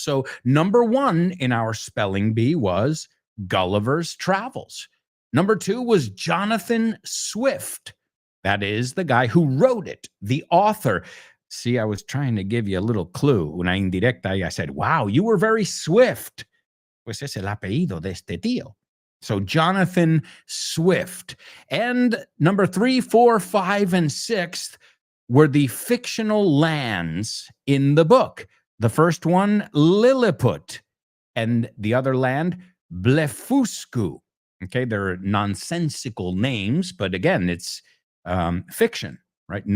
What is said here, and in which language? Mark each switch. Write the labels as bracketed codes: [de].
[en] So number 1 in our spelling bee was Gulliver's Travels. Number 2 was Jonathan Swift. That is the guy who wrote it, the author. See, I was trying to give you a little clue. [es] Una indirecta, [en] I said, wow, you were very swift. [es] Pues es el apellido de este tío. [en] So Jonathan Swift. And number 3, 4, 5, and 6 were the fictional lands in the book. The first one, Lilliput, and the other land, Blefuscu. Okay, they're nonsensical names, but again, it's fiction, right?